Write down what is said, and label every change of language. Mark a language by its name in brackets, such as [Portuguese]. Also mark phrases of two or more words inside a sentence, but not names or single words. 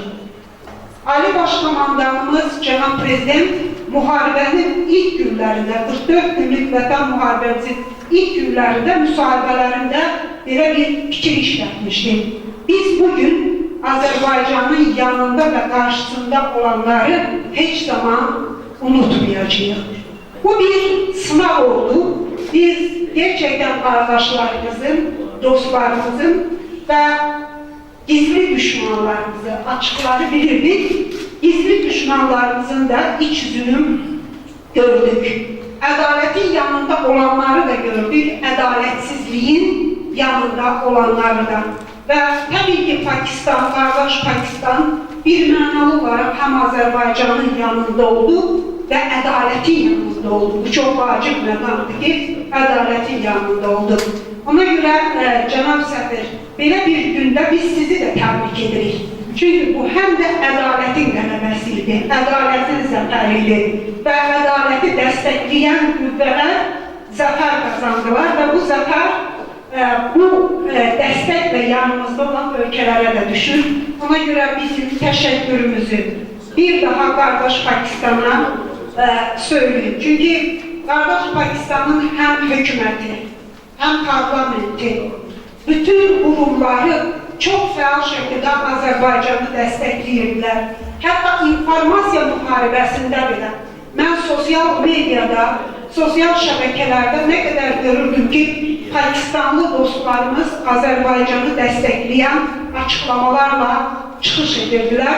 [Azerbaijani] Ali Baş Komandanımız Cənab Prezident müharibənin ilk günlərində, 44 günlük vətən müharibəmizin ilk günlərində, müsahibələrində belə bir fikir işlətmişdir. Biz bugün Azərbaycanın yanında və qarşısında olanları heç zaman unutmayacağıq. [Turkish] Bu bir sınav oldu. Biz gerçekten arkadaşlarımızın, dostlarımızın ve gizli düşmanlarımızı, açıkları bilirdik. Gizli düşmanlarımızın da iç yüzünü gördük. Adaletin yanında olanları da gördük, adaletsizliğin yanında olanları da. Ve tabii ki Pakistan, kardeş Pakistan bir manalı olarak hem Azerbaycan'ın yanında oldu ve adaletin yanında oldu. [Azerbaijani] Bu çok vacip məqamdır ki, adaletin yanında oldu. Ona göre Cənab Səfir, belə bir gündə biz sizi de təbrik edirik. Çünkü bu hem de adaletin qələbəsiydi, adaletin zəfəriydi və adaleti dəstəkləyən qüvvələr zəfər kazandılar ve bu zəfər bu dəstəklə yanımızda olan ölkələrə də düşür. Ona göre bizim təşəkkürümüzü bir daha [Turkish] kardeş Pakistan'a söyleyeyim. Çünkü kardeş Pakistan'ın hem hükümeti, hem parlamenti, bütün kurumları çok [Azerbaijani] fəal şəkildə Azərbaycanı dəstəkləyirlər. Hətta informasiya müharibəsində belə mən sosial mediada, sosial şəbəkələrdə nə qədər görürdüm ki, Pakistanlı dostlarımız Azərbaycanı dəstəkləyən açıqlamalarla çıxış edirdilər.